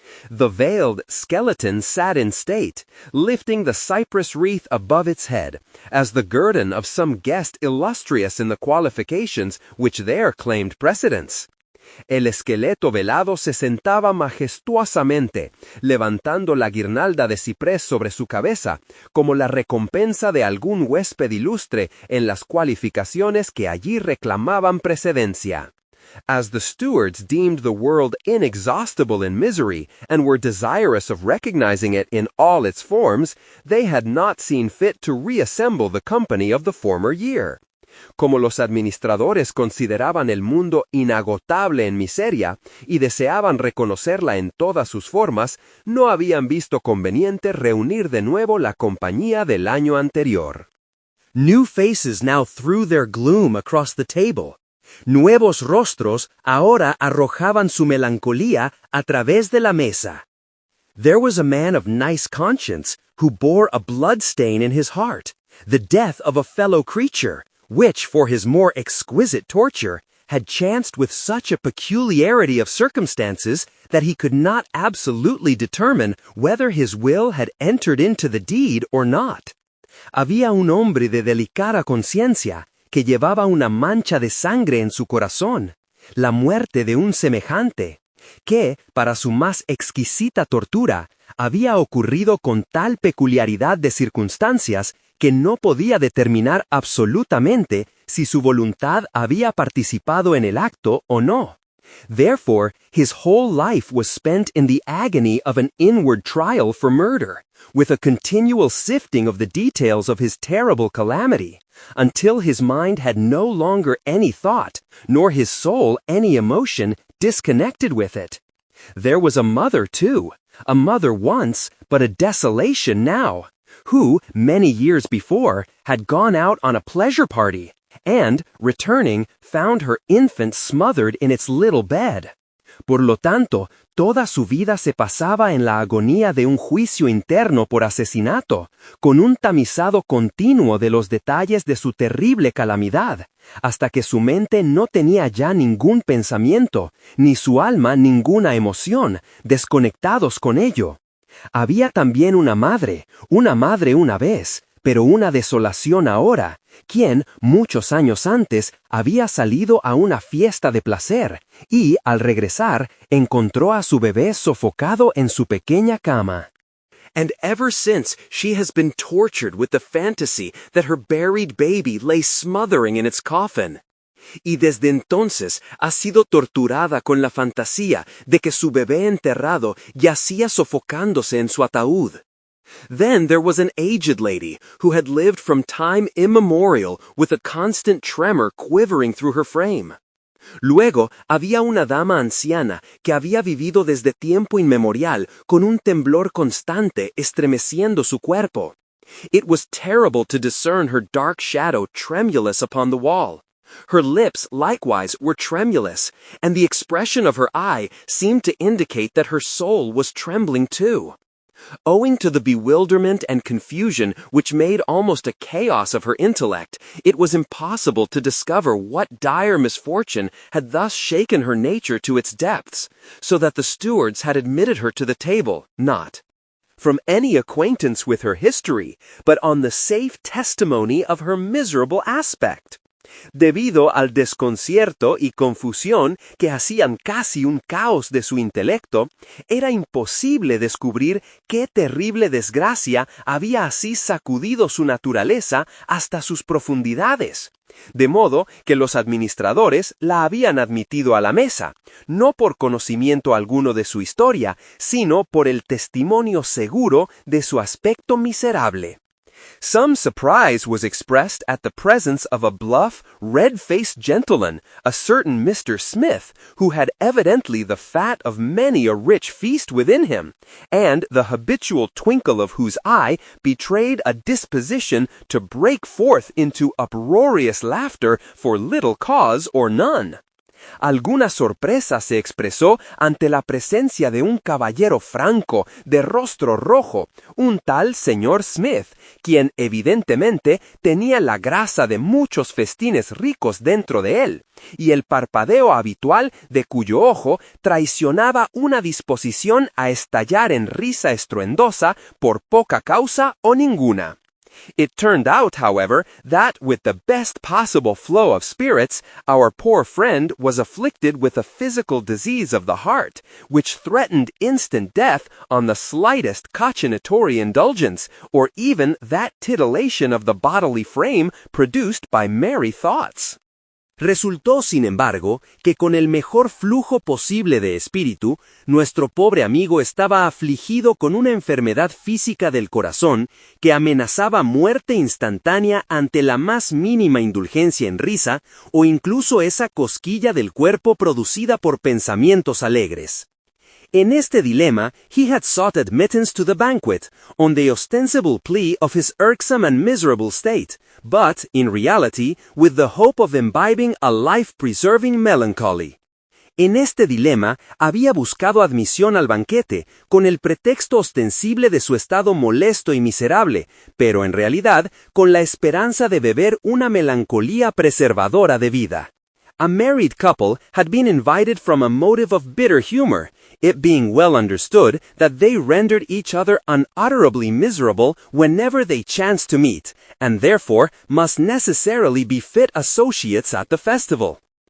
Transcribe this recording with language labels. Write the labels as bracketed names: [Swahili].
[English] The veiled skeleton sat in state, lifting the cypress wreath above its head, as the guerdon of some guest illustrious in the qualifications which there claimed precedence. [Spanish] El esqueleto velado se sentaba majestuosamente, levantando la guirnalda de ciprés sobre su cabeza, como la recompensa de algún huésped ilustre en las cualificaciones que allí reclamaban precedencia. [English] As the stewards deemed the world inexhaustible in misery and were desirous of recognizing it in all its forms, they had not seen fit to reassemble the company of the former year. [Spanish] Como los administradores consideraban el mundo inagotable en miseria y deseaban reconocerla en todas sus formas, no habían visto conveniente reunir de nuevo la compañía del año anterior. [English] New faces now threw their gloom across the table. [Spanish] Nuevos rostros ahora arrojaban su melancolía a través de la mesa. [English] There was a man of nice conscience who bore a blood stain in his heart, the death of a fellow creature, which, for his more exquisite torture, had chanced with such a peculiarity of circumstances that he could not absolutely determine whether his will had entered into the deed or not. [Spanish] Había un hombre de delicada conciencia que llevaba una mancha de sangre en su corazón, la muerte de un semejante, que, para su más exquisita tortura, había ocurrido con tal peculiaridad de circunstancias que no podía determinar absolutamente si su voluntad había participado en el acto o no. [English] Therefore, his whole life was spent in the agony of an inward trial for murder, with a continual sifting of the details of his terrible calamity, until his mind had no longer any thought, nor his soul any emotion disconnected with it. There was a mother, too, a mother once, but a desolation now, who, many years before, had gone out on a pleasure party, and, returning, found her infant smothered in its little bed. [Spanish] Por lo tanto, toda su vida se pasaba en la agonía de un juicio interno por asesinato, con un tamizado continuo de los detalles de su terrible calamidad, hasta que su mente no tenía ya ningún pensamiento, ni su alma ninguna emoción, desconectados con ello. Había también una madre una vez, pero una desolación ahora, quien, muchos años antes, había salido a una fiesta de placer, y, al regresar, encontró a su bebé sofocado en su pequeña cama. [English] And ever since, she has been tortured with the fantasy that her buried baby lay smothering in its coffin. [Spanish] y desde entonces ha sido torturada con la fantasía de que su bebé enterrado yacía sofocándose en su ataúd. [English] Then there was an aged lady who had lived from time immemorial with a constant tremor quivering through her frame. [Spanish] Luego había una dama anciana que había vivido desde tiempo inmemorial con un temblor constante estremeciendo su cuerpo. [English] It was terrible to discern her dark shadow tremulous upon the wall. Her lips likewise were tremulous, and the expression of her eye seemed to indicate that her soul was trembling too. Owing to the bewilderment and confusion which made almost a chaos of her intellect, it was impossible to discover what dire misfortune had thus shaken her nature to its depths, so that the stewards had admitted her to the table, not from any acquaintance with her history, but on the safe testimony of her miserable aspect. [Spanish] Debido al desconcierto y confusión que hacían casi un caos de su intelecto, era imposible descubrir qué terrible desgracia había así sacudido su naturaleza hasta sus profundidades. De modo que los administradores la habían admitido a la mesa, no por conocimiento alguno de su historia, sino por el testimonio seguro de su aspecto miserable. [English] Some surprise was expressed at the presence of a bluff, red-faced gentleman, a certain Mr. Smith, who had evidently the fat of many a rich feast within him, and the habitual twinkle of whose eye betrayed a disposition to break forth into uproarious laughter for little cause or none. [Spanish] Alguna sorpresa se expresó ante la presencia de un caballero franco, de rostro rojo, un tal señor Smith, quien evidentemente tenía la grasa de muchos festines ricos dentro de él, y el parpadeo habitual de cuyo ojo traicionaba una disposición a estallar en risa estruendosa por poca causa o ninguna. [English] It turned out, however, that with the best possible flow of spirits, our poor friend was afflicted with a physical disease of the heart, which threatened instant death on the slightest cachinatory indulgence, or even that titillation of the bodily frame produced by merry thoughts. [Spanish] Resultó, sin embargo, que con el mejor flujo posible de espíritu, nuestro pobre amigo estaba afligido con una enfermedad física del corazón que amenazaba muerte instantánea ante la más mínima indulgencia en risa o incluso esa cosquilla del cuerpo producida por pensamientos alegres. En este dilema, [English] he had sought admittance to the banquet, on the ostensible plea of his irksome and miserable state, but, in reality, with the hope of imbibing a life-preserving melancholy. [Spanish] En este dilema, había buscado admisión al banquete, con el pretexto ostensible de su estado molesto y miserable, pero en realidad, con la esperanza de beber una melancolía preservadora de vida. [English] A married couple had been invited from a motive of bitter humor, it being well understood that they rendered each other unutterably miserable whenever they chanced to meet, and therefore must necessarily be fit associates at the festival.